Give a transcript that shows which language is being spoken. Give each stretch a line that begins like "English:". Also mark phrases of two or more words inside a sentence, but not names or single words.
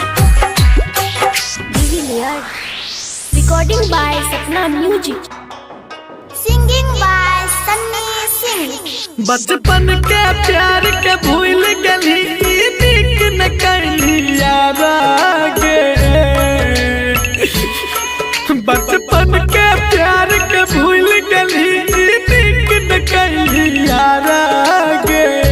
English: Recording by Sapna Music. Singing by Sunny Singh.
Bhojpuri: बचपन के प्यार के भूल गली नीक न कैली यारा गे बचपन के प्यार के भूल गली नीक न कैली यारा गे